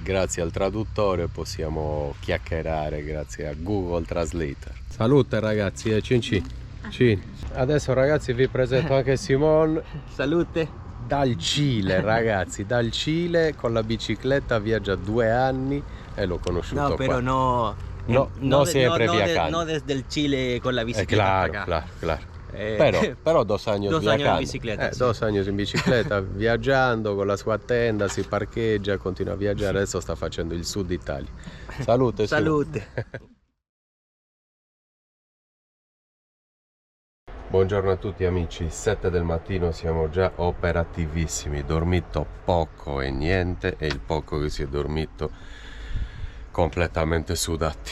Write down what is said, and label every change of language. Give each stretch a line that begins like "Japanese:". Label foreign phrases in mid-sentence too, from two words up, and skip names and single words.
Italian: Grazie al traduttore possiamo chiacchierare, grazie a Google Translator. Salute ragazzi e cin cin. Cin. Adesso ragazzi vi presento anche Simon. Salute. Dal Cile, ragazzi, dal Cile con la bicicletta, viaggia 2 anni e l'ho conosciuto
Spanish: No, pero
Italian: qua.
Spanish: no No siempre viajando. No desde el Chile con la bicicleta. Claro. Pero 2 años 2 años en viajando.
Italian: bicicleta, sì. 2 años in bicicletta, viaggiando con la sua tenda, si parcheggia, continua a viaggiare. Adesso sta facendo il sud Italia. Salute. su. Salute. Buongiorno a tutti amici, 7 del mattino, siamo già operativissimi, dormito poco e niente, e il poco che si è dormito completamente sudati.